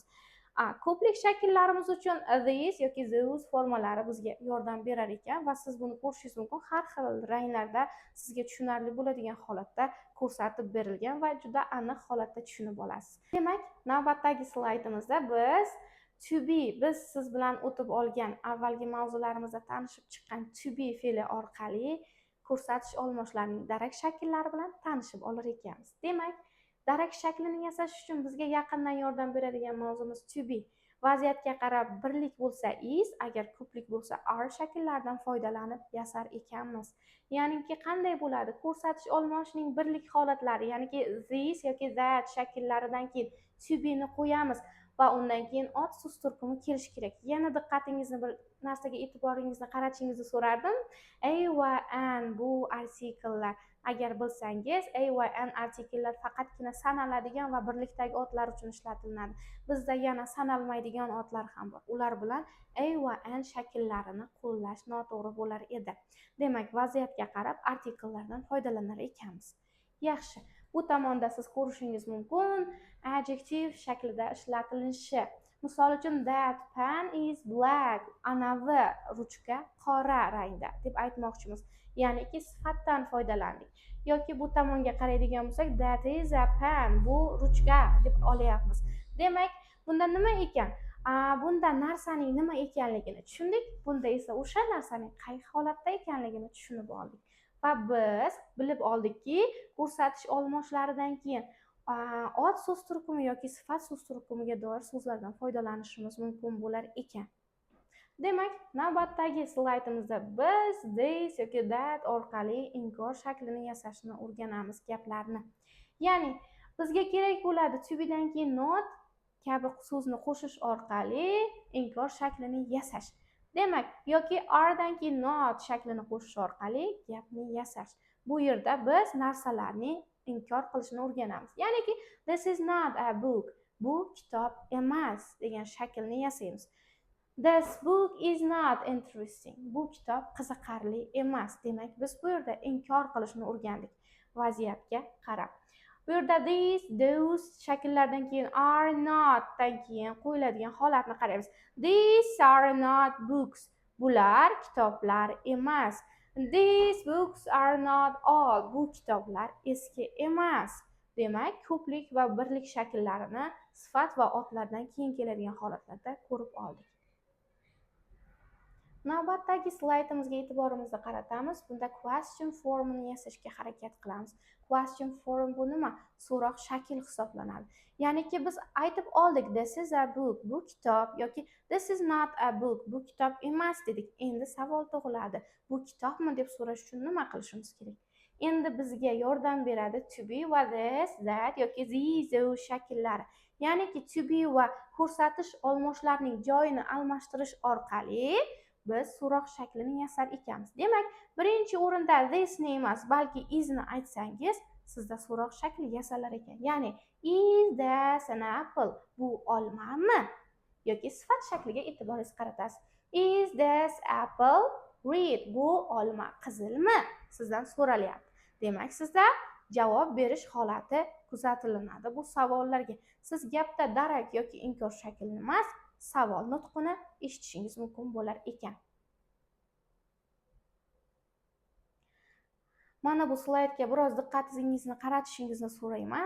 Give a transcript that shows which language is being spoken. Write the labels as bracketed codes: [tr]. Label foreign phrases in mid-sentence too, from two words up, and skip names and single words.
[uz] Ko'plik shakllarimiz uchun this yoki those formalari bizga yordam berar ekan va siz buni ko'rishingiz mumkin. Har xil ranglarda sizga tushunarli bo'ladigan holatda ko'rsatib berilgan va juda aniq holatda tushunib olasiz. Demak, navbatdagi slaydimizda biz siz bilan o'tib olgan avvalgi mavzularimizda tanishib chiqqan [en] to be [uz] fe'li orqali ko'rsatish olmoshlarining darak shakllari bilan tanishib olar ekanmiz. Demak, darak shaklini yasash uchun bizga yaqindan yordam beradigan mavzumiz [en] to be. [uz] Vaziyatga qarab birlik bo'lsa is, agar ko'plik bo'lsa are shakllaridan foydalanib yasar ekanmiz. Ya'niki qanday bo'ladi? Ko'rsatish olmoshining birlik holatlari, ya'niki this yoki that shakllaridan keyin [en] to be [uz] ni qo'yamiz va undan keyin ot so'z turkumi kelishi kerak. Yana diqqatingizni bir narsaga e'tiboringizni qaratishingizni so'rardim. A va an bu artikellar. Agar bilsangiz, a va an artikellar faqatgina sanaladigan va birlikdagi otlar uchun ishlatiladi. Bizda yana sanalmaydigan otlar ham bor. Ular bilan a va an shakllarini qo'llash noto'g'ri bo'lar edi. Demak, vaziyatga qarab artikellardan foydalanar ekanmiz. Yaxshi. Bu tomonda siz ko'rishingiz mumkin adjective shaklida ishlatilishi. Misol uchun [en] that pen is black. [uz] Anavi ruchka qora rangda deb aytmoqchimiz. Ya'niki sifatdan foydalandik. Yoki bu tomonga qaraydigan bo'lsak, [en] that is a pen. [uz] Bu ruchka deb olyapmiz. Demak, bunda nima ekan? Bunda narsaning nima ekanligini tushundik. Bunda esa o'sha narsaning qay holatda ekanligini tushunib oldik. Va biz bilib oldikki, ko'rsatish olmoshlaridan keyin ot so'z turkumi yoki sifat so'z turkumiga doir so'zlardan foydalanishimiz mumkin bo'lar ekan. Demak, navbatdagi slaydimizda biz this yoki that orqali inkor shaklini yasashni o'rganamiz gaplarni. Ya'ni, bizga kerak bo'ladi [en] to be [uz] dan keyin not kabi so'zni qo'shish orqali inkor shaklini yasash. Demak, yoki are dan keyin not shaklini qo'shish orqali gapni yasash. Bu yerda biz narsalarni inkor qilishni o'rganamiz. [en] Ya'niki this is not a book. [uz] Bu kitob emas degan shaklni yasaymiz. [en] This book is not interesting. [uz] Bu kitob qiziqarli emas. Demak, biz bu yerda inkor qilishni o'rgandik vaziyatga qarab. Bu yerda this, those shakllardan keyin [en] are not [uz] dan keyin qo'yiladigan holatni qaraymiz. [en] These are not books. [uz] Bular kitoblar emas. [en] These books are not all. [uz] Bu kitoblar eski emas. Demak, ko'plik va birlik shakllarini sifat va otlardan keyin keladigan holatlarda ko'rib oldik. Navbatdagi slaydimizga e'tiborimizni qaratamiz. Bunda [en] question formini [uz] yasashga harakat qilamiz. [en] Question form [uz] bu nima? So'roq shakl hisoblanadi. Ya'niki biz aytib oldik [en] this is a book, [uz] bu kitob yoki [en] this is not a book, [uz] bu kitob emas dedik. Endi savol tug'iladi. Bu kitobmi deb so'rash uchun nima qilishimiz kerak? Endi bizga yordam beradi [en] to be [uz] va this, that yoki these, those shakllari. Ya'niki [en] to be [uz] va ko'rsatish olmoshlarining joyini almashtirish orqali biz so'roq shaklini yasar ekanmiz. Demak, birinchi o'rinda this ni emas, balki is ni aytsangiz, sizda so'roq shakli yasalar ekan. [en] Ya'ni is this an apple? [uz] Bu olmami? Yoki sifat shakliga e'tiboringizni qaratasiz. [en] Is this apple red? [uz] Bu olma qizilmi? Sizdan so'ralyapti. Demak, sizda javob berish holati kuzatilinadi bu savollarga. Siz gapda darak yoki inkor shaklini emas, savol nutqini eshitishingiz mumkin bo'lar ekan. Mana bu slaydga biroz diqqatingizni qaratishingizni so'rayman.